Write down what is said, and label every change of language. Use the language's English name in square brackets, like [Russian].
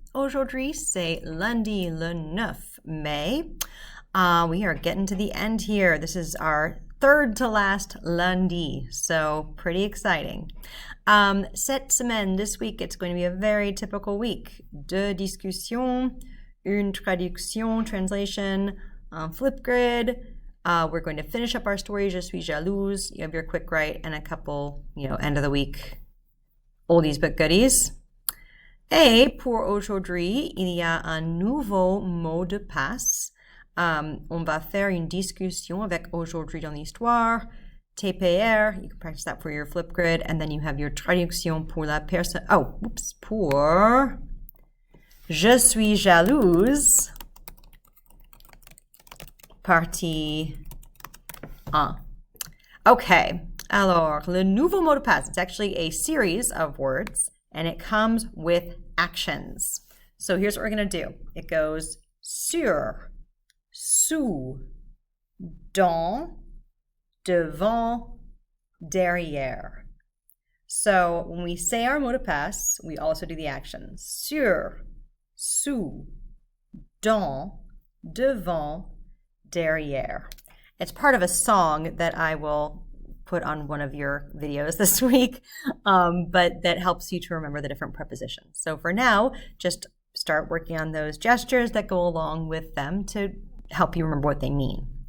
[French] Aujourd'hui, c'est lundi le 9 mai. [English] We are getting to the end here. This is our third to last lundi, so pretty exciting. [French] Cette semaine, [English] this week, it's going to be a very typical week. [French] Deux discussions, une traduction, [English] translation, [French] Flipgrid. [English] We're going to finish up our story, Je suis jalouse. You have your quick write and a couple, end of the week oldies but goodies. [French] Et pour aujourd'hui, il y a un nouveau mot de passe. On va faire une discussion avec aujourd'hui dans l'histoire. [English] TPR, you can practice that for your Flipgrid, and then you have your [French] traduction pour la personne. Pour Je suis jalouse, partie 1. [English] Okay, [French] alors, le nouveau mot de passe, [English] it's actually a series of words, and it comes with actions. So here's what we're going to do. It goes [French] sur, sous, dans, devant, derrière. [English] So when we say our mot de passe, we also do the actions. [French] Sur, sous, dans, devant, derrière. [English] It's part of a song that I will put on one of your videos this week, but that helps you to remember the different prepositions. So for now, just start working on those gestures that go along with them to help you remember what they mean.